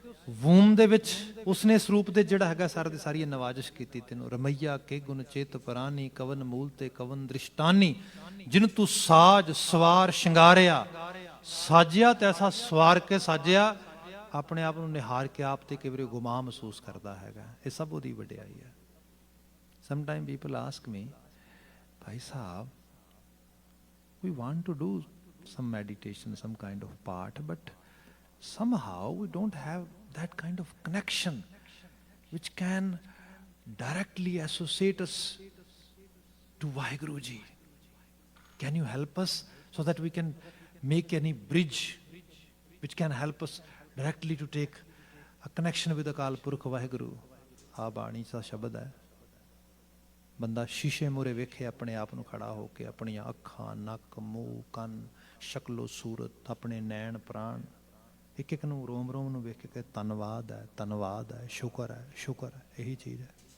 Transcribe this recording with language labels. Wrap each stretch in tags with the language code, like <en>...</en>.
<pa>ਵੂਮ ਦੇ ਵਿੱਚ ਉਸਨੇ ਇਸ ਰੂਪ ਦੇ ਜਿਹੜਾ ਹੈਗਾ ਸਾਰਾ ਦੀ ਸਾਰੀ ਨਵਾਜ਼ਿਸ਼ ਕੀਤੀ ਤੈਨੂੰ। ਰਮਈਆ ਕੇ ਗੁਣ ਚੇਤ ਪਰਾਨੀ, ਕਵਨ ਮੂਲ ਤੇ ਕਵਨ ਦ੍ਰਿਸ਼ਟਾਨੀ, ਜਿਨ ਤੂੰ ਸਾਜ ਸਵਾਰ ਸ਼ਿੰਗਾਰਿਆ। ਸਾਜਿਆ ਤੇ ਐਸਾ ਸਵਾਰ ਕੇ ਸਾਜਿਆ, ਆਪਣੇ ਆਪ ਨੂੰ ਨਿਹਾਰ ਕੇ ਆਪ ਤੇ ਕਈ ਵਾਰੀ ਗੁਮਾਂ ਮਹਿਸੂਸ ਕਰਦਾ ਹੈਗਾ। ਇਹ ਸਭ ਉਹਦੀ ਵਡਿਆਈ ਹੈ। Sometime people ask me,</pa> <en>Bhai Sahib, we want to do some meditation, some kind of part, but somehow we don't have that kind of connection which can directly associate us to Vaheguru Ji. Can you help us so that we can make any bridge which can help us directly to take a connection with Akal Purkh Vaheguru?</en> <pa>ਆ ਬਾਣੀ ਦਾ ਸ਼ਬਦ ਹੈ। ਬੰਦਾ ਸ਼ੀਸ਼ੇ ਮੂਹਰੇ ਵੇਖੇ ਆਪਣੇ ਆਪ ਨੂੰ ਖੜਾ ਹੋ ਕੇ, ਆਪਣੀਆਂ ਅੱਖਾਂ, ਨੱਕ, ਮੂੰਹ, ਕੰਨ, ਸ਼ਕਲੋ ਸੂਰਤ, ਆਪਣੇ ਨੈਣ ਪ੍ਰਾਣ, ਇੱਕ ਇੱਕ ਨੂੰ ਰੋਮ ਰੋਮ ਨੂੰ ਵੇਖ ਕੇ ਧੰਨਵਾਦ ਹੈ, ਧੰਨਵਾਦ ਹੈ, ਸ਼ੁਕਰ ਹੈ, ਸ਼ੁਕਰ ਹੈ। ਇਹੀ ਚੀਜ਼ ਹੈ।</pa>